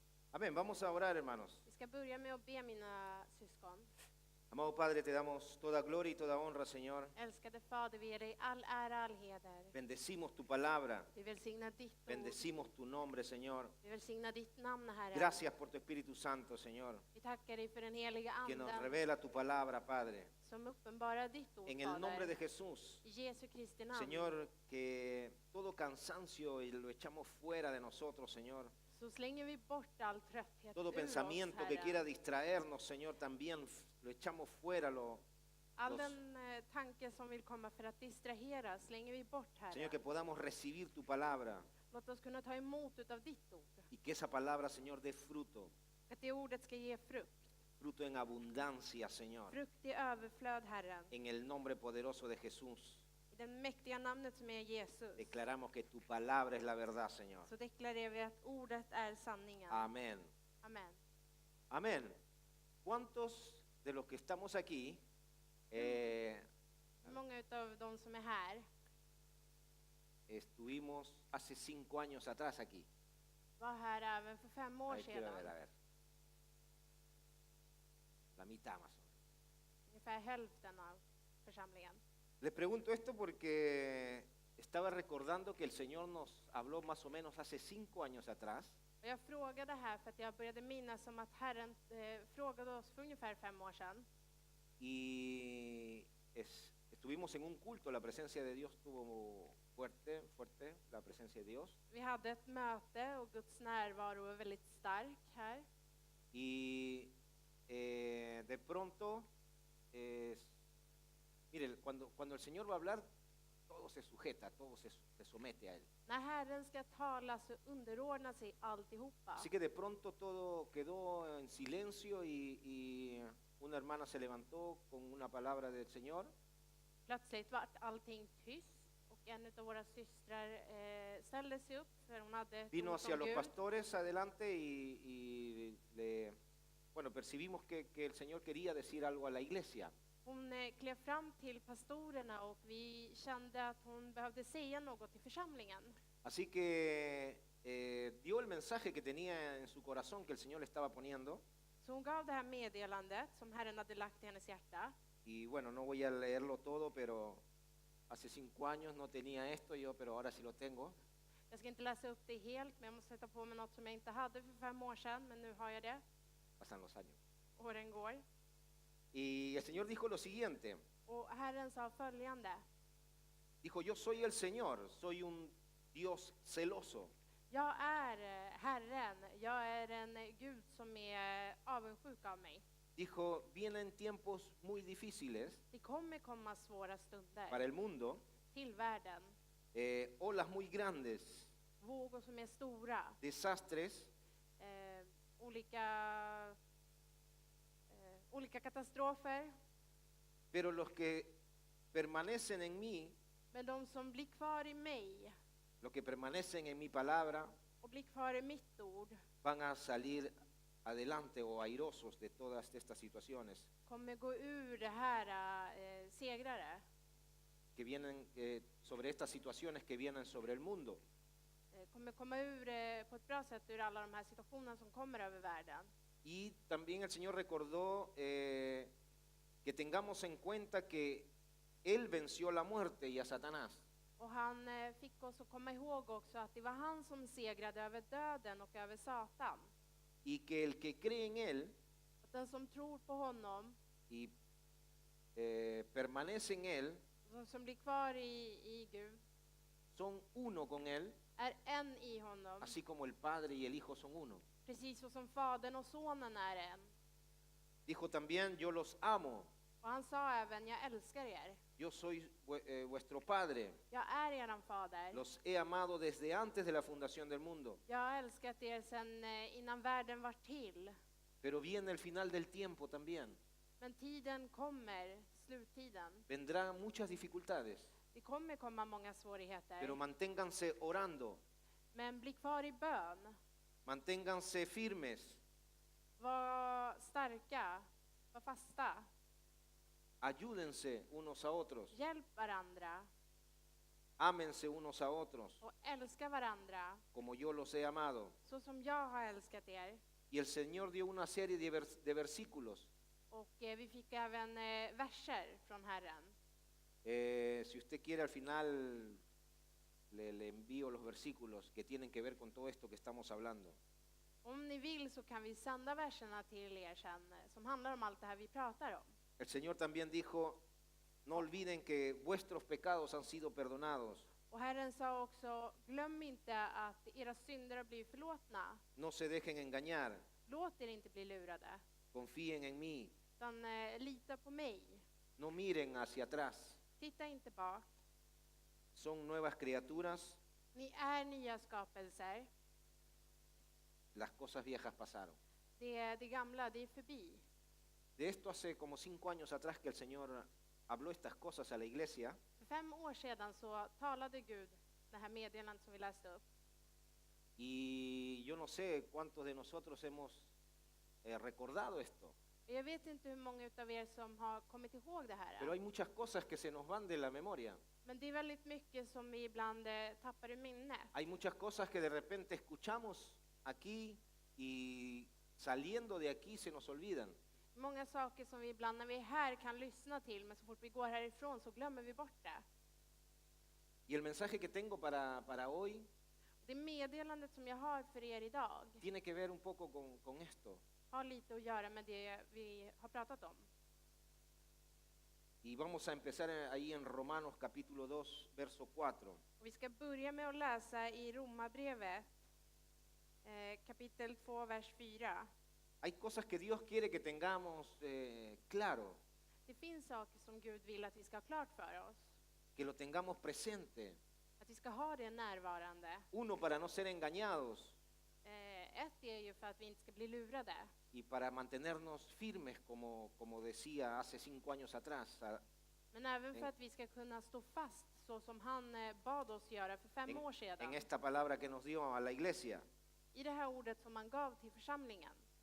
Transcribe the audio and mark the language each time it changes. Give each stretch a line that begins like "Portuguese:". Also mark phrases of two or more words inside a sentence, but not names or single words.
Spanish: Amén. Vamos a orar, hermanos.
Swedish: Vi ska börja med att be mina syskon.
Spanish: Amado Padre, te damos toda gloria y toda honra, Señor.
Swedish: Älskade Fader, vi ger dig all ära, all heder.
Spanish: Bendecimos tu palabra.
Swedish: Vi välsignar ditt ord.
Spanish: Bendecimos tu nombre, Señor.
Swedish: Vi välsignar ditt namn, Herre.
Spanish: Gracias por tu Espíritu Santo, Señor,
Swedish: Vi tackar dig för den heliga
Spanish: que nos
Swedish: anden
Spanish: revela tu palabra, Padre.
Swedish: som uppenbarar ditt ord,
Spanish: En el nombre de
Swedish: Fader.
Spanish: Jesús,
Swedish: I Jesu Kristi namn.
Spanish: Señor, que todo cansancio y lo echamos fuera de nosotros, Señor.
Swedish: Så slänger vi bort all trötthet
Spanish: Todo
Swedish: ur
Spanish: pensamiento
Swedish: oss,
Spanish: que
Swedish: Herre.
Spanish: quiera distraernos, Señor, también lo echamos fuera.
Swedish: All den tanke som vill komma för att distrahera slänger vi bort,
Spanish: Señor,
Swedish: Herre.
Spanish: que podamos recibir tu palabra
Swedish: Låt oss kunna ta emot utav ditt ord.
Spanish: y que esa palabra, Señor, dé fruto.
Swedish: Att det ordet ska ge frukt.
Spanish: Fruto en abundancia, Señor.
Swedish: Frukt i överflöd, Herren.
Spanish: En el nombre poderoso de Jesús,
Swedish: I det mäktiga namnet som är Jesus.
Spanish: declaramos que tu palabra es la verdad, Señor.
Swedish: Så deklarerar vi att ordet är sanningen.
Spanish: Amén.
Swedish: Amen.
Spanish: Amén. ¿Cuántos de los que estamos aquí
Swedish: Många utav de som är här
Spanish: estuvimos hace 5 años atrás aquí?
Swedish: var här även för 5 år
Spanish: Ahí quiero ver, a
Swedish: sedan.
Spanish: ver. La mitad más o menos.
Swedish: Ungefär hälften av församlingen.
Spanish: Les pregunto esto porque estaba recordando que el Señor nos habló más o menos hace 5 años atrás.
Swedish: Och jag frågade här för att jag började minnas om att Herren frågade oss för ungefär 5 år sedan.
Spanish: Y estuvimos en un culto, la presencia de Dios estuvo fuerte, la presencia de Dios.
Swedish: Vi hade ett möte och Guds närvaro var väldigt stark här.
Spanish: Y de pronto, mire, cuando el Señor va a hablar, todo se sujeta, todo se somete a Él.
Swedish: När Herren ska tala så underordnar sig alltihopa.
Spanish: Así que de pronto todo quedó en silencio y una hermana se levantó con una palabra del Señor.
Swedish: Plötsligt vart allting tyst och en av våra systrar ställde sig upp för hon hade ett
Spanish: Vino
Swedish: ord
Spanish: hacia
Swedish: från
Spanish: los
Swedish: Gud.
Spanish: pastores adelante y bueno, percibimos que el Señor quería decir algo a la iglesia.
Swedish: Hon klev fram till pastorerna och vi kände att hon behövde säga något till församlingen.
Spanish: Así que dio el mensaje que tenía en su corazón que el Señor le estaba poniendo.
Swedish: Så hon gav det här meddelandet som Herren hade lagt i hennes hjärta.
Spanish: Y bueno, no voy a leerlo todo, pero hace 5 años no tenía esto yo, pero ahora sí lo tengo.
Swedish: Jag ska inte läsa upp det helt, men jag måste sätta på mig något som jag inte hade för 5 år sedan, men nu har jag det.
Spanish: Pasan los años.
Swedish: Åren går.
Spanish: Y el Señor dijo lo siguiente.
Swedish: Och Herren sa följande.
Spanish: Dijo, yo soy el Señor, soy un Dios celoso.
Swedish: Jag är Herren, jag är en Gud som är avundsjuk av mig.
Spanish: Dijo, vienen tiempos muy difíciles
Swedish: Det kommer komma svåra stunder
Spanish: para el mundo,
Swedish: till världen.
Spanish: olas muy grandes,
Swedish: Vågor som är stora.
Spanish: desastres,
Swedish: Olika katastrofer.
Spanish: pero los que permanecen en mí,
Swedish: Men de som blir kvar i mig
Spanish: los que permanecen en mi palabra,
Swedish: och blir kvar i mitt ord
Spanish: van a salir adelante o airosos de todas estas situaciones
Swedish: kommer gå ur det här segrare.
Spanish: que vienen sobre estas situaciones que vienen sobre el mundo.
Swedish: Kommer komma ur på ett bra sätt ur alla de här situationerna som kommer över världen.
Spanish: Y también el Señor recordó que tengamos en cuenta que Él venció la muerte y a Satanás.
Swedish: Och han fick oss att komma ihåg också att det var han som segrade över döden och över Satan.
Spanish: Y que el que cree en Él
Swedish: Att den som tror på honom
Spanish: y permanece en Él,
Swedish: och som blir kvar i Gud
Spanish: son uno con Él,
Swedish: är en i honom.
Spanish: así como el Padre y el Hijo son uno.
Swedish: Precis så som Fadern och Sonen är en.
Spanish: Dijo también, yo los amo,
Swedish: Och han sa även, jag älskar er.
Spanish: yo soy vuestro Padre,
Swedish: Jag är eran fader.
Spanish: los he amado desde antes de la fundación del mundo.
Swedish: Jag har älskat er sedan innan världen var till.
Spanish: Pero viene el final del tiempo también.
Swedish: Men tiden kommer, sluttiden.
Spanish: Vendrán muchas dificultades,
Swedish: Det kommer komma många svårigheter.
Spanish: pero manténganse orando,
Swedish: Men bli kvar i bön.
Spanish: manténganse firmes,
Swedish: Var starka. Var fasta.
Spanish: ayúdense unos a otros,
Swedish: Hjälp varandra.
Spanish: ámense unos a otros,
Swedish: Och älska varandra.
Spanish: como yo los he amado.
Swedish: Så som jag har älskat er.
Spanish: Y el Señor dio una serie de versículos.
Swedish: Och vi fick även verser från Herren.
Spanish: Si usted quiere, al final le envío los versículos que tienen que ver con todo esto que estamos hablando.
Swedish: Om ni vill så kan vi sända verserna till er sen som handlar om allt det här vi pratar om.
Spanish: El Señor también dijo, no olviden que vuestros pecados han sido perdonados.
Swedish: Och Herren sa också, glöm inte att era synder har blivit förlåtna.
Spanish: No se dejen engañar,
Swedish: Låt er inte bli lurade,
Spanish: confíen en mí,
Swedish: utan lita på mig.
Spanish: no miren hacia atrás.
Swedish: Titta inte bak.
Spanish: Son nuevas criaturas,
Swedish: Ni är nya skapelser.
Spanish: las cosas viejas pasaron.
Swedish: Det gamla, det är förbi.
Spanish: De esto hace como 5 años atrás que el Señor habló estas cosas a la iglesia.
Swedish: För 5 år sedan så talade Gud det här meddelandet som vi läste upp.
Spanish: Y yo no sé cuántos de nosotros hemos recordado esto,
Swedish: Och jag vet inte hur många av er som har kommit ihåg det här.
Spanish: pero hay muchas cosas que se nos van de la memoria.
Swedish: Men det är väldigt mycket som vi ibland tappar i minnet.
Spanish: Hay muchas cosas que de repente escuchamos aquí y saliendo de aquí se nos olvidan.
Swedish: Många saker som vi ibland när vi är här kan lyssna till, men så fort vi går härifrån så glömmer vi bort det.
Spanish: Y el mensaje que tengo para hoy
Swedish: Det meddelandet som jag har för er idag
Spanish: tiene que ver un poco con esto.
Swedish: har lite att göra med det vi har pratat om.
Spanish: Y vamos a empezar ahí en Romanos capítulo 2, verso 4.
Swedish: Och vi ska börja med att läsa i Romarbrevet kapitel 2, vers 4.
Spanish: Hay cosas que Dios quiere que tengamos claro,
Swedish: Det finns saker som Gud vill att vi ska ha klart för oss.
Spanish: que lo tengamos presente.
Swedish: Att vi ska ha det närvarande.
Spanish: Uno, para no ser engañados
Swedish: Ett är ju för att vi inte ska bli lurade.
Spanish: y para mantenernos firmes, como decía hace 5 años atrás,
Swedish: Men även för att vi ska kunna stå fast så som han bad oss göra för 5 år
Spanish: en
Swedish: sedan.
Spanish: esta palabra que nos dio a la iglesia.
Swedish: I det här ordet som han gav till församlingen.